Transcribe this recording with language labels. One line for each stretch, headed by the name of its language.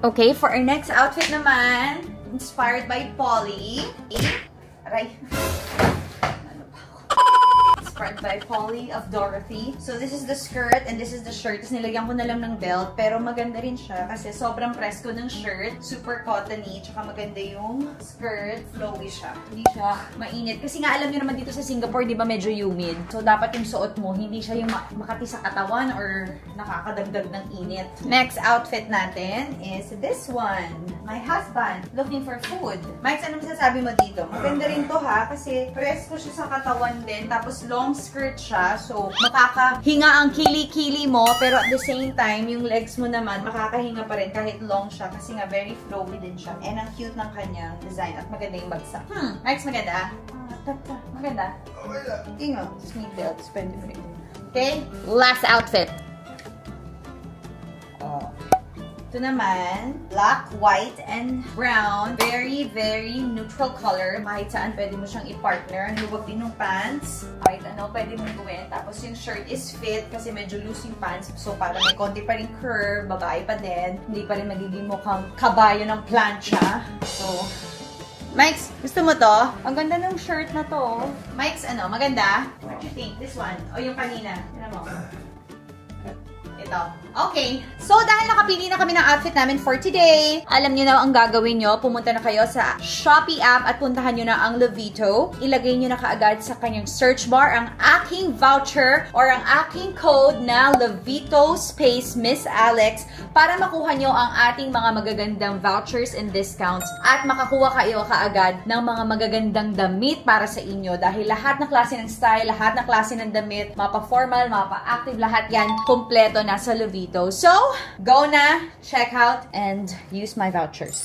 English: Okay, for our next outfit naman, inspired by Polly. Aray. Inspired by Polly of Dorothy. So, this is the skirt and this is the shirt.
Filipino: Tapos nilagyan ko na lang ng belt. Pero maganda rin siya kasi sobrang presko ng shirt.
English: Super cottony.
Filipino: Tsaka maganda yung skirt. Flowy siya. Hindi siya mainit. Kasi nga alam niyo naman dito sa Singapore, di ba medyo humid. So, dapat yung suot mo, hindi siya yung makati sa katawan or nakakadagdag ng init.
English: Next outfit natin is this one. My husband looking for food.
Filipino: Mike, ano masasabi mo dito? Maganda rin to ha kasi presko siya sa katawan din. Tapos long skirt siya. So, makakahinga ang kili-kili mo pero
English: at the same time,
Filipino: yung legs mo naman makakahinga pa rin kahit long siya kasi nga very flowy din siya. And ang cute ng kanyang design at maganda yung bagsak. Mike's maganda? Maganda? Tingo.
English: Just need belt.
Filipino: Spend it. Okay? Last outfit. Ito naman, black, white, and brown.
English: Very, very neutral color.
Filipino: Kahit saan pwede mo siyang i-partner. Ang luwag din ng pants. Kahit ano, pwede mong gawin. Tapos yung shirt is fit kasi medyo loose yung pants. So, parang may konti pa rin curve. Babae pa din. Hindi pa rin magiging mukhang kabayo ng plancha. So, Mike's, gusto mo to? Ang ganda ng shirt na to. Mike's, ano, maganda?
English: What do you think? This one?
Filipino: O yung kanina? Yan mo. Ito. Okay. So, dahil nakapili na kami ng outfit namin for today, alam niyo na ang gagawin nyo. Pumunta na kayo sa Shopee app at puntahan nyo na ang Lovito. Ilagay nyo na kaagad sa kanyang search bar ang aking voucher or ang aking code na Lovito space Miss Alex para makuha nyo ang ating mga magagandang vouchers and discounts at makakuha kayo kaagad ng mga magagandang damit para sa inyo dahil lahat ng klase ng style, lahat ng klase ng damit, mapa-formal, mapa-active, lahat yan, kompleto nasa Lovito.
English: So, go na, check out, and use my vouchers.